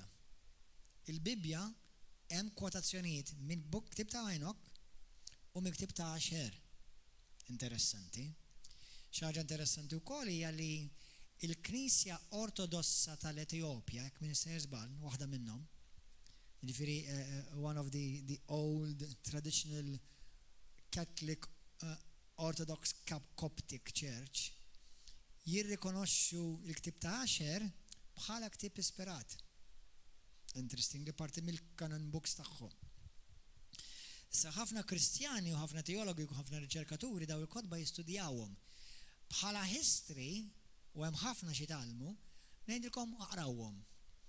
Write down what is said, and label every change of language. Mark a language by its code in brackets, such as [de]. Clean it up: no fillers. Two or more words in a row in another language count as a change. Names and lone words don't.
[mt] Il-Bibja hemm kwotazzjonijiet minn ktieb ta' Enok u minn ktieb ta' Asher. Interessanti. Xi ħaġa interessanti wkoll hija li il-Knisja Ortodossa tal-Etjopja, jekk min se żball, waħda minnhom, jiġifieri [en] one of the old traditional Catholic Orthodox Coptic Church, [mt] jirrikonoxxu l-ktieb ta' Asher bħala ktieb ispirat. Interesting li parti mill- [en] canon books [mt] tagħhom. Issa ħafna Kristjani u ħafna teologi u ħafna riċerkaturi daw il-kodba jistudjawhom bħala history u hemm ħafna xi tgħallmu, ngħidilkom aqrawhom.